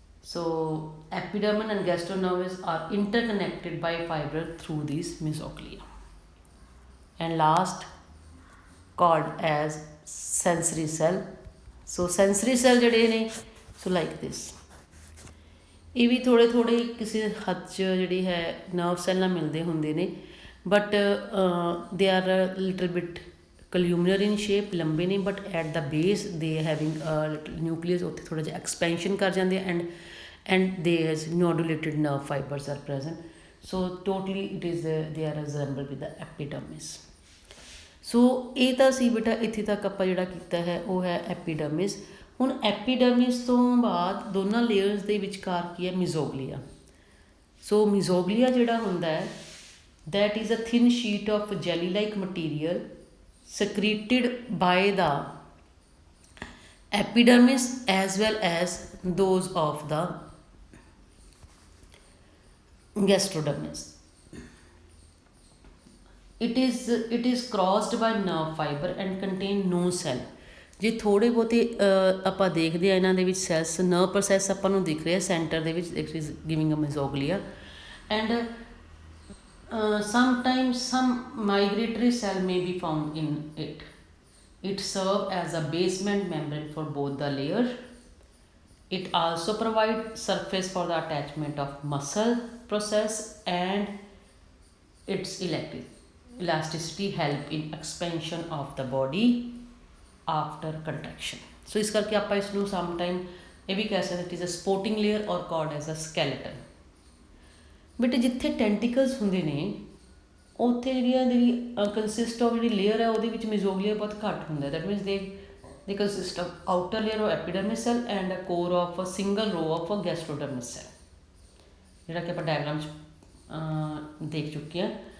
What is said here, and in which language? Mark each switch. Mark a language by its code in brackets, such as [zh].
[en] So epidermis and gastronervus are interconnected by fiber through these mesoglea. And last, called as sensory cell. So sensory cell [pa] ਜਿਹੜੇ ਨੇ, [en] so like this. [pa] ਇਹ ਵੀ ਥੋੜ੍ਹੇ ਥੋੜ੍ਹੇ ਕਿਸੇ ਹੱਦ 'ਚ ਜਿਹੜੀ ਹੈ ਨਰਵ ਸੈੱਲ ਨਾਲ ਮਿਲਦੇ ਹੁੰਦੇ ਨੇ, [en] but they are little bit columnar in shape, [pa] ਲੰਬੇ ਨੇ, [en] but at the base they having nucleus [pa] ਉੱਥੇ ਥੋੜ੍ਹਾ ਜਿਹਾ ਐਕਸਪੈਂਸ਼ਨ ਕਰ ਜਾਂਦੇ ਆ [en] And there is nodulated nerve fibres are present. So totally it is they are resemble with the epidermis. [pa] ਸੋ ਇਹ ਤਾਂ ਸੀ ਬੇਟਾ, ਇੱਥੇ ਤੱਕ ਆਪਾਂ ਜਿਹੜਾ ਕੀਤਾ ਹੈ ਉਹ ਹੈ ਐਪੀਡਰਮਿਸ. ਹੁਣ ਐਪੀਡਰਮਿਸ ਤੋਂ ਬਾਅਦ ਦੋਨਾਂ ਲੇਅਰਸ ਦੇ ਵਿਚਕਾਰ ਕੀ ਹੈ, ਮਿਜ਼ੋਗਲੀਆ. ਸੋ ਮਿਜ਼ੋਗਲੀਆ ਜਿਹੜਾ ਹੁੰਦਾ ਹੈ [en] that is a thin sheet of jelly like material secreted by the epidermis as well as those of the gastrodermis. It is crossed by nerve fiber and contain no cell. [pa] ਜੇ ਥੋੜ੍ਹੇ ਬਹੁਤੇ ਆਪਾਂ ਦੇਖਦੇ ਆ ਇਹਨਾਂ ਦੇ ਵਿੱਚ ਸੈਲਸ, ਨਰਵ ਪ੍ਰੋਸੈਸ ਆਪਾਂ ਨੂੰ ਦਿਖ ਰਿਹਾ ਸੈਂਟਰ ਦੇ ਵਿੱਚ, [en] It is giving a mesoglea. And sometimes some migratory cell may be found in it. It serves as a basement membrane for both the layers. It also provides surface for the attachment of muscle process, and its elasticity help in expansion of the body after contraction. So [pa] ਇਸ ਕਰਕੇ ਆਪਾਂ ਇਸ ਨੂੰ [en] sometime [pa] ਇਹ ਵੀ ਕਹਿ ਸਕਦੇ, [en] it is a supporting layer or called as a skeleton. [pa] But ਜਿੱਥੇ ਟੈਂਟੀਕਲਸ ਹੁੰਦੇ ਨੇ ਉੱਥੇ ਜਿਹੜੀ [en] consist of [pa] ਜਿਹੜੀ ਲੇਅਰ ਹੈ ਉਹਦੇ ਵਿੱਚ ਮਿਜ਼ੋਗਲੀਆ ਬਹੁਤ ਘੱਟ ਹੁੰਦਾ. [en] that means they consist of outer layer of epidermis cell and a core of a single row of a gastrodermis cell, [pa] ਜਿਹੜਾ ਕਿ ਆਪਾਂ ਡਾਇਗਰਾਮ 'ਚ ਦੇਖ ਚੁੱਕੇ ਹਾਂ.